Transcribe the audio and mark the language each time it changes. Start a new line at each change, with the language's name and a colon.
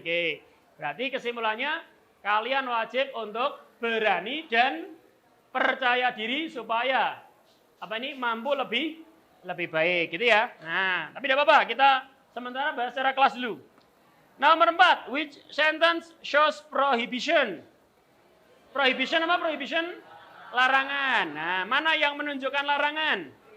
Indonesian: Oke, berarti kesimpulannya kalian wajib untuk berani dan percaya diri supaya mampu lebih baik gitu ya. Nah, tapi tidak apa-apa, kita sementara bahas secara kelas dulu.
English: Nomor 4, which sentence shows prohibition?
Indonesian: Prohibition apa prohibition? Larangan. Nah, mana yang menunjukkan larangan?